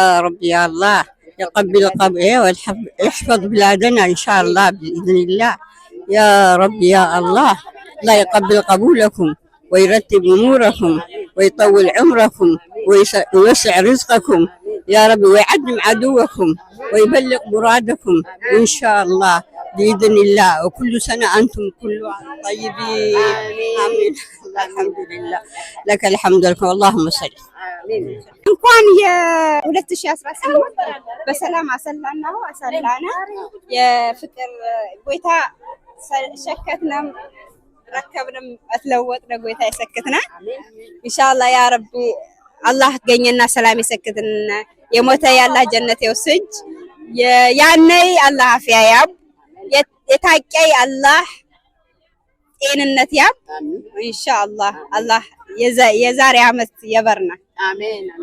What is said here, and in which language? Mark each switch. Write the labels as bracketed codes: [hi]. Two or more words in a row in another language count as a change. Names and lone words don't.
[ar] رب يا الله يقبل ويحفظ بلادنا إن شاء الله بإذن الله يا رب يا الله لا يقبل قبولكم ويرتب أموركم ويطول عمركم ويوسع رزقكم يا رب ويعدم عدوكم ويبلغ مرادكم إن شاء الله بإذن الله وكل سنة أنتم كل طيبين آمين الحمد لله لك الحمد لك اللهم صل [stv] እንኳን የ2018 በሰላም አሰላናው አሰላና የፍቅር ጎይታ ሸከትናም ረከብንም አትለወጥነ ጎይታ ይሰክትና [ar] إن شاء الله يا ربي الله [stv] ገኘና ሰላም ይሰክትና የሞተ ያላ ጀነት ይወስጅ ያነይ አላህ አፍያ ያብ የታቀይ አላህ ጤንነት ያብ [ar] إن شاء الله الله [stv] የዛሬ አመት የበርና አሜን